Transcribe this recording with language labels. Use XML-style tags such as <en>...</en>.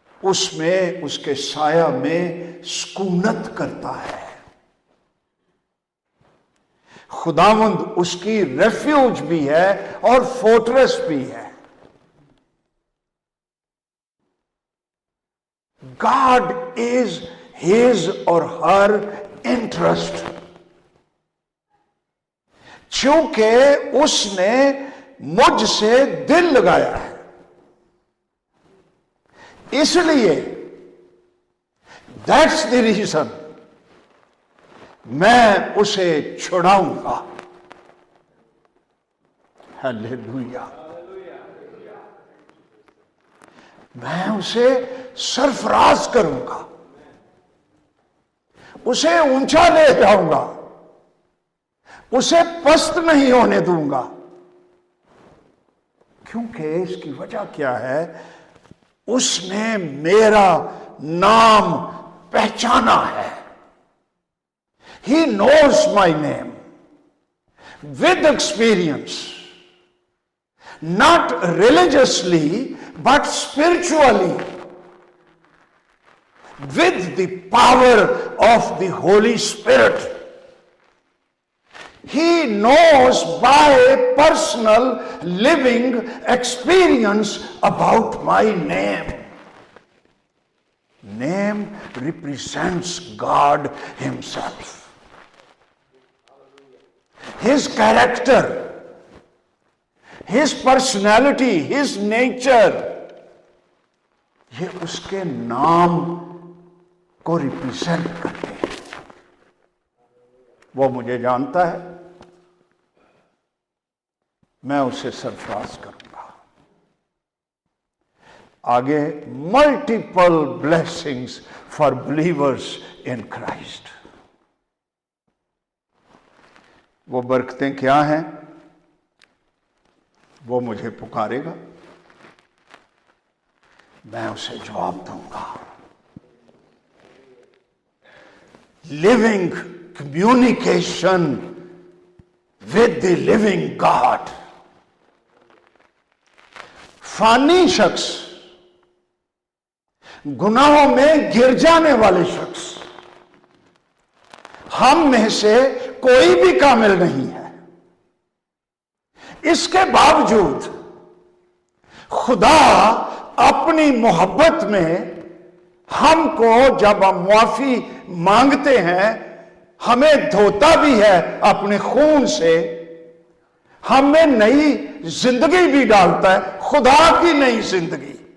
<ur>اس میں اس کے سایہ میں سکونت کرتا ہے. خداوند اس کی ریفیوج بھی ہے اور فورٹریس بھی ہے.</ur> <en>God is his or her interest.</en> <ur>چونکہ اس نے مجھ سے دل لگایا ہے، اس لیے</ur> <en>that's the reason</en> <ur>میں اسے چھڑاؤں گا. ہیلیلویا. میں اسے سرفراز کروں گا، اسے اونچا لے جاؤں گا، اسے پست نہیں ہونے دوں گا. کیونکہ اس کی وجہ کیا ہے؟ اس نے میرا نام پہچانا ہے.</ur> <en>He knows my name with experience, not religiously but spiritually, with the power of the Holy Spirit. He knows by personal living experience about my name. Name represents God himself. His character, his personality, his nature.</en> <ur>یہ اس کے نام کو represent کرتے ہیں. وہ مجھے جانتا ہے، میں اسے سرفراز کروں گا.</ur> <en>آگے multiple blessings for believers in Christ.</en> <ur>وہ برکتیں کیا ہیں؟ وہ مجھے پکارے گا، میں اسے جواب دوں گا.</ur> <en>Living communication with the living God.</en> <ur>فانی شخص، گناہوں میں گر جانے والے شخص، ہم میں سے کوئی بھی کامل نہیں ہے. اس کے باوجود خدا اپنی محبت میں ہم کو جب ہم معافی مانگتے ہیں، ہمیں دھوتا بھی ہے اپنے خون سے، ہمیں نئی زندگی بھی ڈالتا ہے، خدا کی نئی زندگی.</ur>